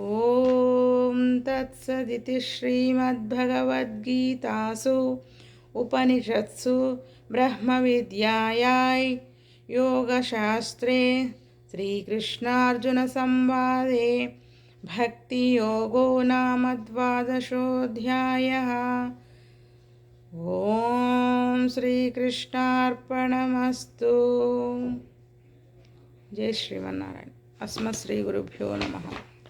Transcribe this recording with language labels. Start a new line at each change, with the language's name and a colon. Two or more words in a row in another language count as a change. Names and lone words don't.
Sanskrit: ओम तत्सदिति श्रीमद्भगवद्गीतासु उपनिषत्सु ब्रह्मविद्यायां योगशास्त्रे श्रीकृष्णार्जुनसंवादे भक्तियोगो नाम द्वादशोऽध्यायः। ఓం శ్రీకృష్ణార్పణమస్తు. జై శ్రీమన్నారాయణ. అస్మత్ శ్రీ గురుభ్యో నమః.